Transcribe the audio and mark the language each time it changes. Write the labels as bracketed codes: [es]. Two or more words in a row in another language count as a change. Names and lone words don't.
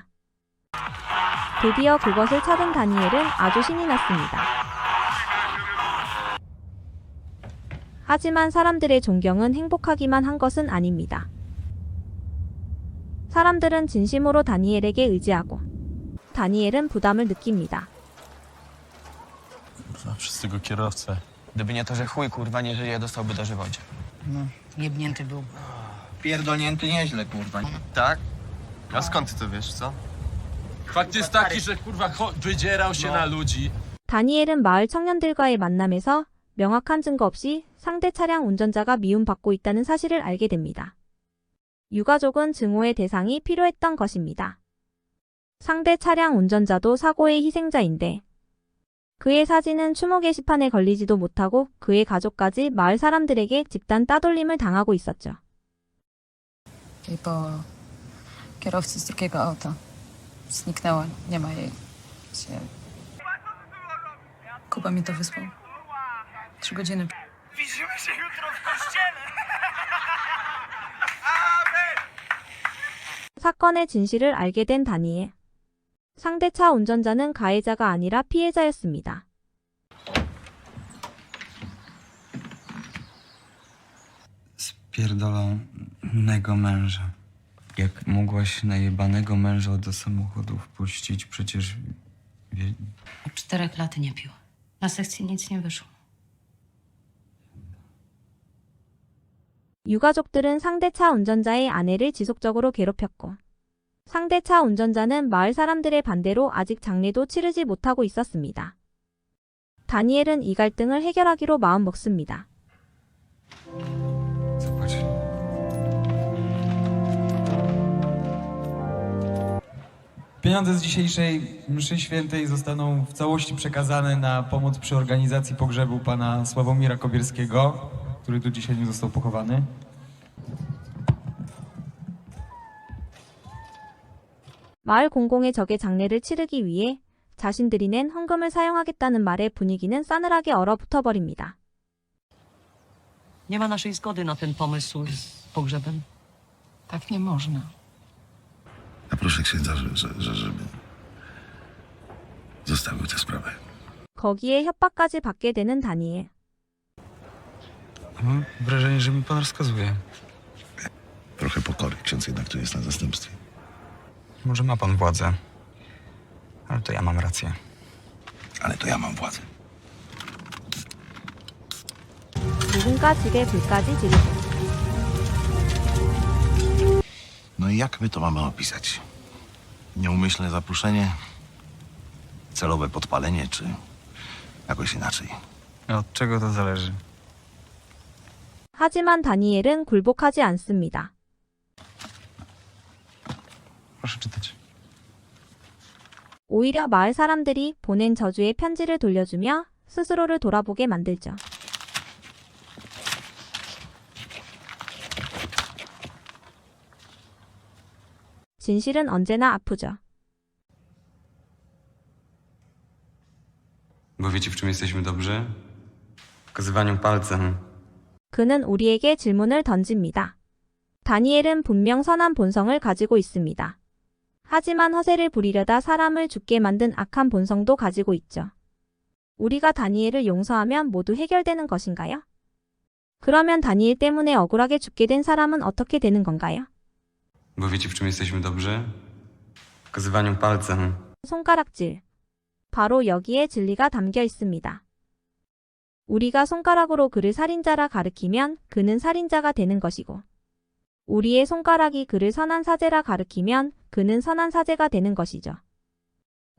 [ko] 드디어 그것을 찾은 다니엘은 아주 신이 났습니다. 하지만 사람들의 존경은 행복하기만 한 것은 아닙니다. 사람들은 진심으로 다니엘에게 의지하고 다니엘은 부담을 느낍니다. [pl] Kurwa, przez tego kierowcę. Gdyby nie to, że chuj kurwa nie żyje, dostałby dożywocie. Jebnięty był. Pierdolnięty nieźle kurwa. Tak? A skąd ty to wiesz, co? Fakt jest taki, że kurwa wydzierał się na ludzi. [ko] 다니엘은 마을 청년들과의 만남에서 명확한 증거 없이 상대 차량 운전자가 미움받고 있다는 사실을 알게 됩니다. 유가족은 증오의 대상이 필요했던 것입니다. 상대 차량 운전자도 사고의 희생자인데 그의 사진은 추모 게시판에 걸리지도 못하고 그의 가족까지 마을 사람들에게 집단 따돌림을 당하고 있었죠. [pl] I po kierowcy z drugiego auta zniknęła, nie ma jej. Kuba mi to wysłał. 3 godziny. Widzimy się jutro w kościele! [ko] 사건의 진실을 알게 된 다니엘. 상대 차 운전자는 가해자가 아니라 피해자였습니다. [pl] Spierdolonego męża. Jak mogłaś najebanego męża do samochodu wpuścić? Przecież... Od 4 lat nie pił. Na sekcji nic nie wyszło. [ko] 유가족들은 상대 차 운전자의 아내를 지속적으로 괴롭혔고 상대 차 운전자는 마을 사람들의 반대로 아직 장례도 치르지 못하고 있었습니다. 다니엘은 이 갈등을 해결하기로 마음먹습니다. [pl] Zobacz. Pieniądze z dzisiejszej mszy świętej zostaną w całości przekazane na pomoc przy organizacji pogrzebu pana Sławomira Kobierskiego, który tu dzisiaj nie został pochowany. [ko] 마을 공공의 적의 장례를 치르기 위해 자신들이 낸 헌금을 사용하겠다는 말에 분위기는 싸늘하게 얼어붙어 버립니다. [pl] Nie ma naszej zgody na ten pomysł z pogrzebem. Tak nie można. Ja proszę księdza, żeby zostawił tę sprawę. [ko] 거기에 협박까지 받게 되는 다니엘. [pl] Mam wrażenie, że mi pan rozkazuje. Trochę pokory. Ksiądz jednak tu jest na zastępstwie. Może ma pan władzę, ale to ja mam rację. Ale to ja mam władzę. [ko] 누군가 집에 불까지 지르고 [pl] No i jak my to mamy opisać? Nieumyślne zaproszenie? Celowe podpalenie, czy jakoś inaczej? Od czego to zależy? [ko] 하지만 다니엘은 굴복하지 않습니다. [pl] Proszę czytać. [ko] 오히려 마을 사람들이 보낸 저주의 편지를 돌려주며 스스로를 돌아보게 만들죠. 진실은 언제나 아프죠. [pl] Bo wiecie, w czym jesteśmy dobrzy? W pokazywaniu palcem. [ko] 그는 우리에게 질문을 던집니다. 다니엘은 분명 선한 본성을 가지고 있습니다. 하지만 허세를 부리려다 사람을 죽게 만든 악한 본성도 가지고 있죠. 우리가 다니엘을 용서하면 모두 해결되는 것인가요? 그러면 다니엘 때문에 억울하게 죽게 된 사람은 어떻게 되는 건가요? [pl] Bo wiecie, w czym jesteśmy dobrzy? W pokazywaniu palcem. [ko] 손가락질. 바로 여기에 진리가 담겨 있습니다. 우리가 손가락으로 그를 살인자라 가리키면 그는 살인자가 되는 것이고 우리의 손가락이 그를 선한 사제라 가리키면 그는 선한 사제가 되는 것이죠.